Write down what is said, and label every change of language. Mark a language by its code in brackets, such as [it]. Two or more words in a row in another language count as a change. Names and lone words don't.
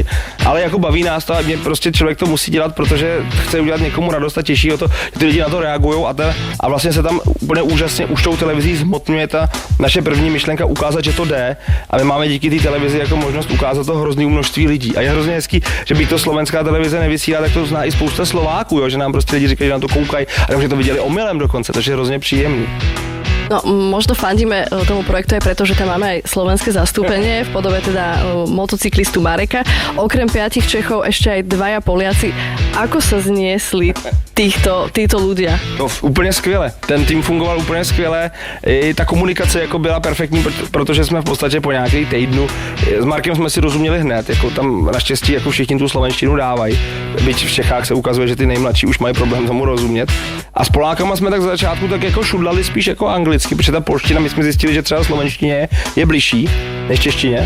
[cs] Ale jako baví nás to a mě prostě člověk to musí dělat, protože chce udělat někomu radost a těší ho to, že ty lidi na to reagují a vlastně se tam úplně úžasně už tou televizí zhmotňuje ta naše první myšlenka ukázat, že to jde. A my máme díky té televizi jako možnost ukázat to hrozný množství lidí. A je hrozně hezký, že by to slovenská televize nevysílá, tak to zná i spousta Slováků, jo, že nám prostě lidi říkají, že na to koukají, a že to viděli omylem dokonce, takže je hrozně příjemný. [sk] No, možno fandíme tomu projektu aj preto, že tam máme aj slovenské zastúpenie v podobe teda motocyklistu Mareka. Okrem 5 Čechov ešte aj 2 Poliaci. Ako sa zniesli títo ľudia? [cs] No, úplně skvěle. Ten tým fungoval úplně skvěle. I ta komunikace jako byla perfektní, protože jsme v podstatě po nějaký týdnu s Markem jsme si rozuměli hned. Jako tam naštěstí jako všichni tu slovenštinu dávají. Byť v Čechách se ukazuje, že ty nejmladší už mají problém tomu rozumět. A s Polákama jsme tak za začátku tak jako šudlali spíš jako anglicky, protože ta polština, my jsme zjistili, že třeba slovenštině je bližší než češtině.